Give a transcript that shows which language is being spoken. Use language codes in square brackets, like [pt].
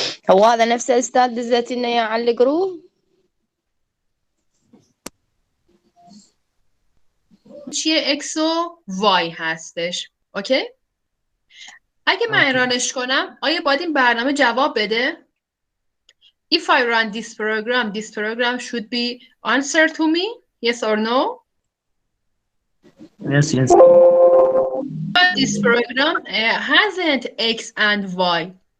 [ar] هو هذا نفس الاستاذ دزيتي لنا اياه على الجروب؟ [fa] چیه x و y هستش. اوکی؟ اگه من رانش کنم آیا باید این برنامه جواب بده؟ [en] If I run this program should be answer to me, yes or no? Yes, yes. But this program hasn't X and Y.